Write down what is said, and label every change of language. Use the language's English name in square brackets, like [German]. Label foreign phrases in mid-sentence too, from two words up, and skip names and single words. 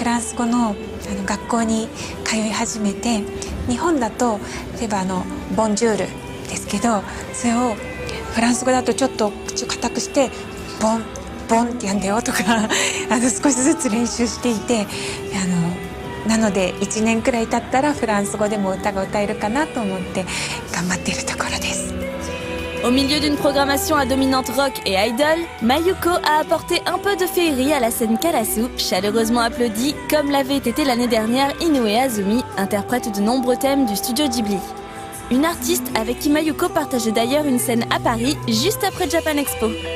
[Japanese] ランス語の学校に通い始めて、日本だと例えばボンジュールですけど、それをフランス語だとちょっと口を固くしてボンボンってやんだよとか少しずつ練習していて、なので1年くらい経ったらフランス語でも歌が歌えるかなと思って頑張っているところです。 [French] Au milieu d'une programmation à dominante rock et idol, Mayuko a apporté un peu de féerie à la scène Karasu, chaleureusement applaudie, comme l'avait été l'année dernière Inoue Azumi, interprète de nombreux thèmes du studio Ghibli. Une artiste avec qui Mayuko partageait d'ailleurs une scène à Paris, juste après Japan Expo.